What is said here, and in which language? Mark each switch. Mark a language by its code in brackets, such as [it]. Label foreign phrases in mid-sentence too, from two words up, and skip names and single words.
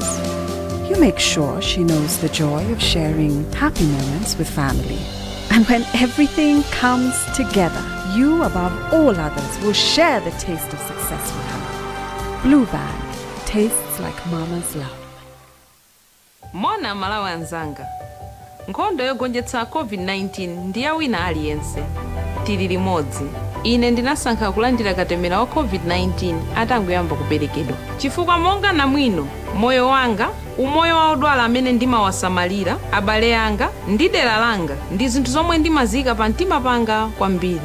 [en] You make sure she knows the joy of sharing happy moments with family. And when everything comes together, you above all others will share the taste of success with her. Blue Band tastes like mama's love. [ny] Mona malawi anzanga. Nkhondo yogonjetsa COVID-19 ndiya wina aliyense. Tili limodzi. Ine ndinasankha kulandira katemera wa COVID-19 atangoyamba kuberekedwa. Chifukwa monga namwino, moyo wanga, umoyo wa odwala amene ndimawasamalira, abale anga, ndi dera langa, ndi zinthu zomwe ndimazika pa mtima panga kwambiri.